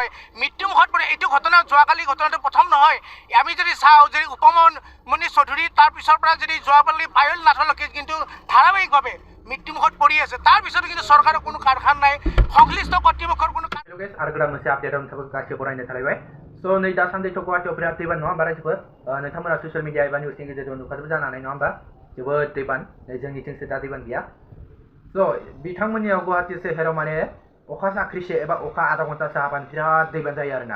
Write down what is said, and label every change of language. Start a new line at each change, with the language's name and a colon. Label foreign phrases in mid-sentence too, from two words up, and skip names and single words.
Assamese: হয় মৃত্যুমুখত পৰে। এইটো ঘটনা যোৱাকালি ঘটনাটো প্ৰথম নহয়। আমি যদি চাওঁ যদি উপমন্যু চৌধুৰী তাৰ পিছৰ পৰা যদি যোৱাকালি পায়ল নাথলৈকে কিন্তু ধাৰাবাহিকভাৱে মৃত্যুমুখত পৰি আছে। তাৰ পিছতো কিন্তু চৰকাৰৰ কোনো কাৰখানা নাই, সংশ্লিষ্ট কৰ্তৃপক্ষৰ কোনো
Bodo: आरो गोदान मोनसे आपडेटआव नोंथांखौ गासैबो बरायनो थालायबाय। स' नै दासान्दिथ' गुवाहाटियाव बिराद दैबान नङा होमबा रायजोफोर? नोंथांमोना
English: social media
Bodo: एबा निउसनि गेजेरजों नुखाजोबो जानो हानाय नङा होमबा? जोबोद दैबान, जोंनिथिंसो दा दैबान गैया। स' बिथांमोननियाव गुवाहाटि सोहोराव माने अखा साख्रिसे एबा अखा आधा घन्टासो हाबानो बिराद दैबान जायो आरोना।